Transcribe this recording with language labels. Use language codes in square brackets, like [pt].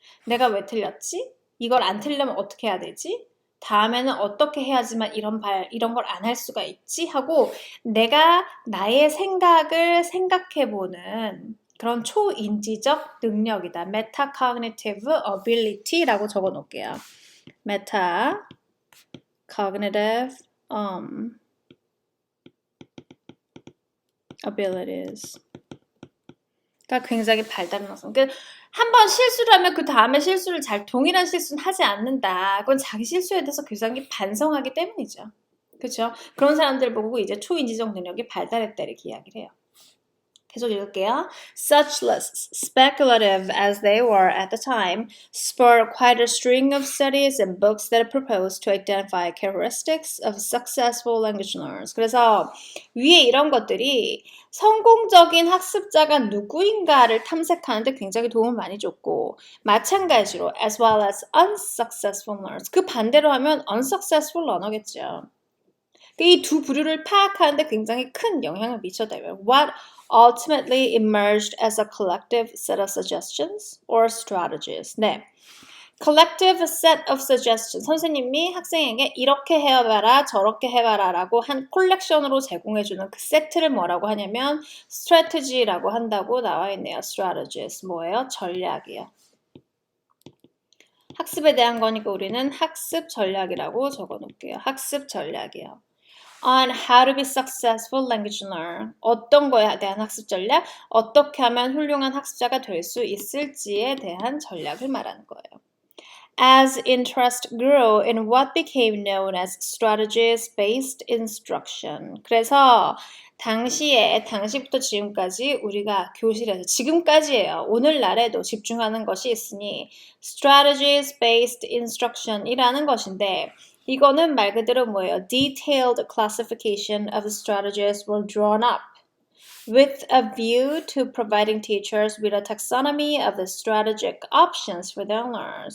[ko] 내가 왜 틀렸지? 이걸 안 틀려면 어떻게 해야 되지? 다음에는 어떻게 해야지만 이런 걸 안 할 수가 있지? 하고 내가 나의 생각을 생각해보는 그런 초인지적 능력이다. [en] Metacognitive ability라고 적어 놓을게요. Metacognitive abilities. [ko] 가 굉장히 발달해서 한번 실수를 하면 그 다음에 실수를 동일한 실수는 하지 않는다. 그건 자기 실수에 대해서 굉장히 반성하기 때문이죠. 그렇죠? 그런 사람들 보고 이제 초인지적 능력이 발달했다 이렇게 이야기를 해요. 계속 읽을게요. [en] Such lists, speculative as they were at the time, spurred quite a string of studies and books that proposed to identify characteristics of successful language learners. [ko] 그래서 위에 이런 것들이 성공적인 학습자가 누구인가를 탐색하는 데 굉장히 도움을 많이 줬고 마찬가지로 [en] as well as unsuccessful learners. [ko] 그 반대로 하면 unsuccessful learner겠죠. 이 두 부류를 파악하는 데 굉장히 큰 영향을 미쳤다. [en] What ultimately emerged as a collective set of suggestions or strategies. 네. collective set of suggestions. [ko] 선생님이 학생에게 이렇게 해봐라, 저렇게 해봐라 라고 한 콜렉션으로 제공해주는 그 세트를 뭐라고 하냐면 strategy라고 한다고 나와 있네요. strategies. 뭐예요? 전략이요. 학습에 대한 거니까 우리는 학습 전략이라고 적어 놓을게요. 학습 전략이요. [en] On how to be successful language learner. [ko] 어떤 거에 대한 학습 전략? 어떻게 하면 훌륭한 학습자가 될 수 있을지에 대한 전략을 말하는 거예요. [en] As interest grew in what became known as strategies-based instruction. [ko] 그래서 당시부터 지금까지 우리가 교실에서 지금까지예요. 오늘날에도 집중하는 것이 있으니 strategies-based instruction이라는 것인데 이거는 말 그대로 뭐예요? [en] Detailed classification of strategies were drawn up with a view to providing teachers with a taxonomy of the strategic options for their learners.